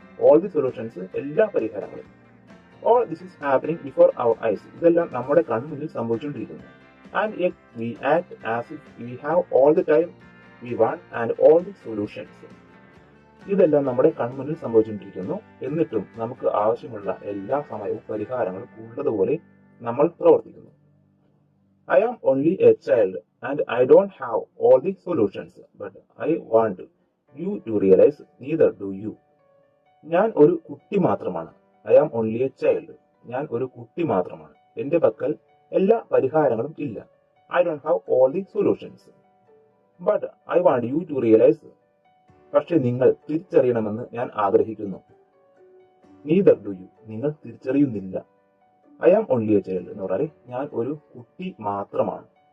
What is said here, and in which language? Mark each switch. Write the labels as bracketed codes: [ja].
[en] all the solutions [ml] എല്ലാ പരിഹാരങ്ങളും. [en] all this is happening before our eyes [ml] ഇതെല്ലാം നമ്മുടെ കൺമുന്നിൽ സംഭവിച്ചുകൊണ്ടിരിക്കുന്നു. [en] and yet we act as if we have all the time we want and all the solutions [ml] ഇതെല്ലാം നമ്മുടെ കൺമുന്നിൽ സംഭവിച്ചുകൊണ്ടിരിക്കുന്നു. എന്നിട്ടും നമുക്ക് ആവശ്യമുള്ള എല്ലാ സമയവും പരിഹാരങ്ങളും ഉള്ളതുപോലെ നമ്മൾ പ്രവർത്തിക്കുന്നു. [en] I am only a child and I don't have all the solutions, but I want you to realize neither do you. [ml] ഞാൻ ഒരു കുട്ടി മാത്രമാണ്. [en] I am only a child. [ml] ഞാൻ ഒരു കുട്ടി മാത്രമാണ്. എന്റെ പക്കൽ എല്ലാ പരിഹാരങ്ങളും ഇല്ല. [en] I don't have all the solutions. But I want you to realise. [ml] പക്ഷെ നിങ്ങൾ തിരിച്ചറിയണമെന്ന് ഞാൻ ആഗ്രഹിക്കുന്നു. [en] Neither do you. [ml] നിങ്ങൾ തിരിച്ചറിയുന്നില്ല. [en] I am only a child [ml] എന്ന് പറഞ്ഞാൽ ഞാൻ ഒരു കുട്ടി മാത്രമാണ്.